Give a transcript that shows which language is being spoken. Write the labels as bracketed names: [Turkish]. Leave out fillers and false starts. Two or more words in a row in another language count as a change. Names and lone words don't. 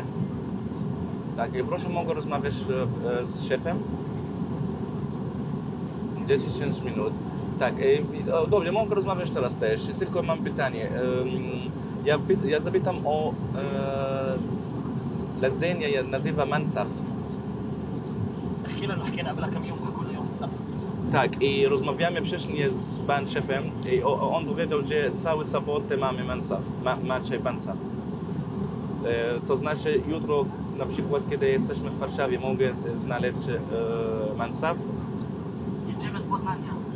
[Polish] Tak, i proszę, mogę rozmawiać z szefem? 10 minut. Tak, dobrze, mogę rozmawiać teraz też, tylko mam pytanie. Ja zapytam o jedzenie, nazywa mansaf. [Arabic] حكينا قبل كم يوم حكوا لنا يوم السبت. [Polish] Tak, i rozmawiamy wcześniej z panem szefem i on powiedział, że cały sobotę mamy mansaf, macie mansaf. To znaczy jutro, na przykład kiedy jesteśmy w Warszawie, mogę znaleźć mansaf. Jedziemy z Poznania.